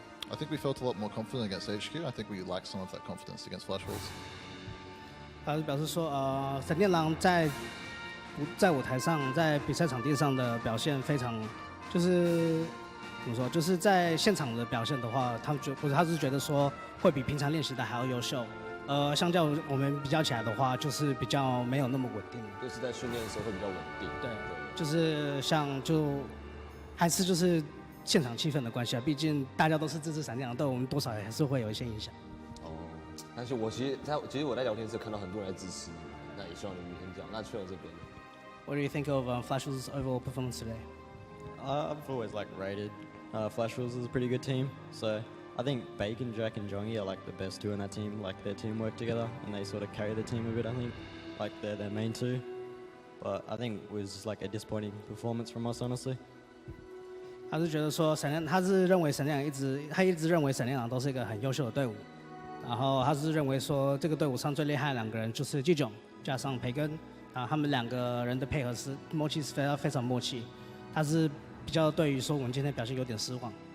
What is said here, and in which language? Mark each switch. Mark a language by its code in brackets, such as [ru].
[en] I think we felt a lot more confident against HQ. I think we lacked some of that confidence against Flash Wolves. [zh] 他是表示说，闪电狼在舞台上，在比赛场地上的表现非常，就是怎么说，就是在现场的表现的话，他是觉得说会比平常练习的还要优秀。相较我们比较起来的话，就是比较没有那么稳定。就是在训练的时候会比较稳定。对，就是还是就是现场气氛的关系啊，毕竟大家都是支持闪电狼队，我们多少还是会有一些影响。哦，但是我其实我在聊天室看到很多人在支持你，那也希望你明天这样。那去了这边 [en] What do you think of Flash's overall performance today? I've always like rated Flash Wolves as a pretty good team, so I think Bacon, Jack, and Jongy are like the best two in that team. Like their team work together, and they sort of carry the team a bit. I think, like they're their main two. But I think it was like a disappointing performance from us, honestly. [zh] 他是觉得说他是认为闪电狼一直认为闪电狼都是一个很优秀的队伍，然后他是认为说这个队伍上最厉害的2个人就是季炯加上培根，然他们2个人的配合是默契是非常默契，他是比较对于说我们今天表现有点失望。